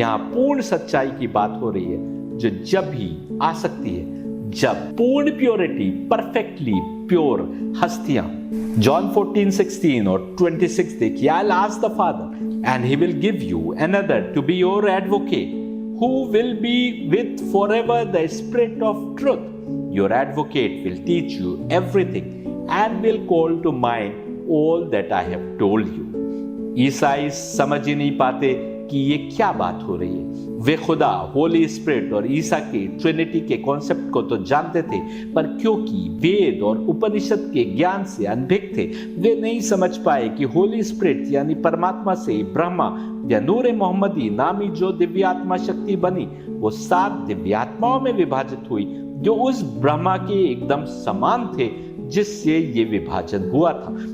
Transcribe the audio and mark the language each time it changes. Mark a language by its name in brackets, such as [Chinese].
[Hindi] यहाँ पूर्ण सच्चाई की बात हो रही है जो जब ही आ सकती है जब पूर्ण प्योरिटी, परफेक्टली प्योर हस्तियां, जॉन 14:16 और 26 देखिए, [English] I'll ask the Father and he will give you another to be your advocate, who will be with forever the Spirit of truth. Your advocate will teach you everything and will call to mind all that I have told you. [Hindi] ईसाई समझ ही नहीं पाते कि ये क्या बात हो रही है। वे खुदा, होली स्पिरिट और ईसा के ट्रिनिटी के कॉन्सेप्ट को तो जानते थे, पर क्योंकि वेद और उपनिषद के ज्ञान से अनभिज्ञ थे, वे नहीं समझ पाए कि होली स्पिरिट यानी परमात्मा से ब्रह्मा या नूर मोहम्मदी नामी जो दिव्यात्मा शक्ति बनी, वो 7 दिव्यात्माओं में विभाजित हुई जो उस ब्रह्मा के एकदम समान थे जिससे ये विभाजन हुआ था।